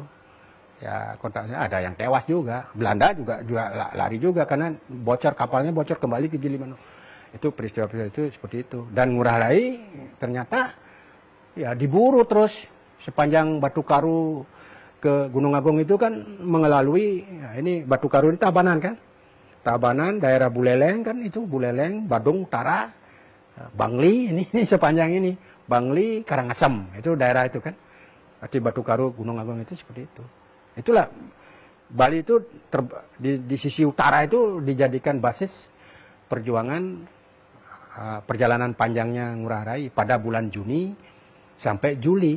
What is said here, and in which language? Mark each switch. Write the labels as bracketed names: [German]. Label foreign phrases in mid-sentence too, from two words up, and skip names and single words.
[Indonesian] Ya kontaknya ada yang tewas juga. Belanda juga lari juga karena bocor, kapalnya bocor kembali ke Gili Manuk. Itu peristiwa-peristiwa itu seperti itu. Dan Ngurah Rai ternyata ya diburu terus sepanjang Batu Karu ke Gunung Agung itu kan mengelalui ya ini Batu Karu ini Tabanan kan. Tabanan, daerah Buleleng kan itu, Buleleng, Badung Utara, Bangli ini sepanjang ini. Bangli, Karangasem, itu daerah itu kan. Di Batu Karu, Gunung Agung itu seperti itu. Itulah Bali itu di sisi utara itu dijadikan basis perjuangan perjalanan panjangnya Ngurah Rai pada bulan Juni sampai Juli.